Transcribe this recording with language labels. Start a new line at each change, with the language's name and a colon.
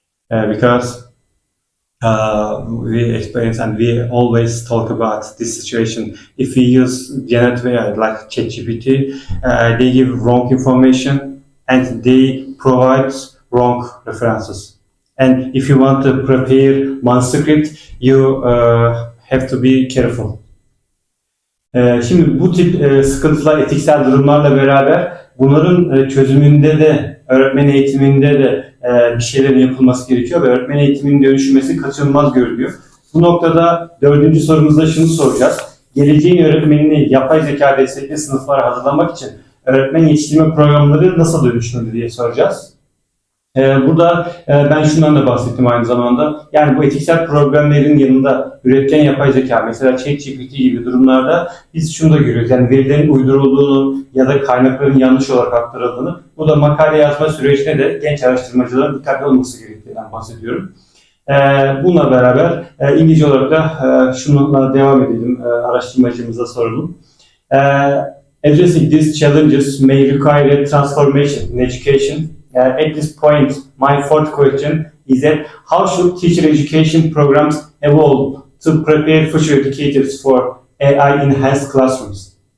English: Because we experience and we always talk about this situation. If we use generative AI like ChatGPT, they give wrong information and they provide wrong references. And if you want to prepare manuscript, you have to be careful.
Turkish: Şimdi bu tip sıkıntılar, etiksel durumlarla beraber bunların çözümünde de, öğretmen eğitiminde de bir şeylerin yapılması gerekiyor ve öğretmen eğitiminin dönüşmesi kaçınılmaz görülüyor. Bu noktada 4. sorumuzda şunu soracağız. Geleceğin öğretmenini yapay zeka destekli sınıflara hazırlamak için öğretmen yetiştirme programları nasıl dönüştürülür diye soracağız. Burada ben şundan da bahsettim aynı zamanda. Yani bu etiksel problemlerin yanında üretken yapay zeka, mesela ChatGPT gibi durumlarda biz şunu da görüyoruz. Yani verilerin uydurulduğunu ya da kaynakların yanlış olarak aktarıldığını, bu da makale yazma sürecinde de genç araştırmacıların dikkatli olması gerektiğinden bahsediyorum. Bununla beraber İngilizce olarak da şununla devam edelim, araştırmacımıza soralım.
English: Addressing these challenges may require a transformation in education. At this point, my fourth question is that how should teacher education programs evolve to prepare future educators for AI-enhanced classrooms?